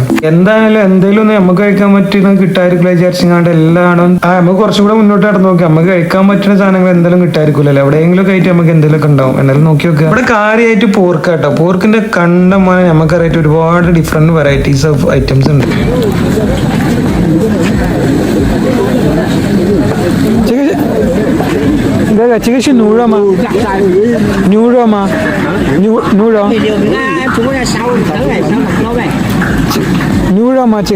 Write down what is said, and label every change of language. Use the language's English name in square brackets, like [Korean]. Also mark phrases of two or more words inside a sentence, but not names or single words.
[Malayalam] എന്തായാലും എന്തെങ്കിലും ഒന്ന് നമുക്ക് കഴിക്കാൻ പറ്റുന്നത് കിട്ടായിരിക്കില്ല വിചാരിച്ചങ്ങാണ്ട് എല്ലാം നമുക്ക് കുറച്ചും കൂടെ മുന്നോട്ട് നടന്നു നോക്കി നമുക്ക് കഴിക്കാൻ പറ്റുന്ന സാധനങ്ങൾ എന്തെങ്കിലും കിട്ടായിരിക്കില്ലല്ലോ. എവിടെയെങ്കിലും ഒക്കെ ആയിട്ട് നമുക്ക് എന്തെങ്കിലുമൊക്കെ ഉണ്ടാവും. എന്നാലും നോക്കി നോക്കുക. ഇവിടെ കാര്യമായിട്ട് പോർക്ക് കേട്ടോ. പോർക്കിന്റെ കണ്ടമാനം നമുക്കറിയായിട്ട് ഒരുപാട് [English] different varieties of items [Malayalam] ഉണ്ട്. [Chinese] 这个是牛肉吗？牛肉吗？牛肉？牛肉吗？这个？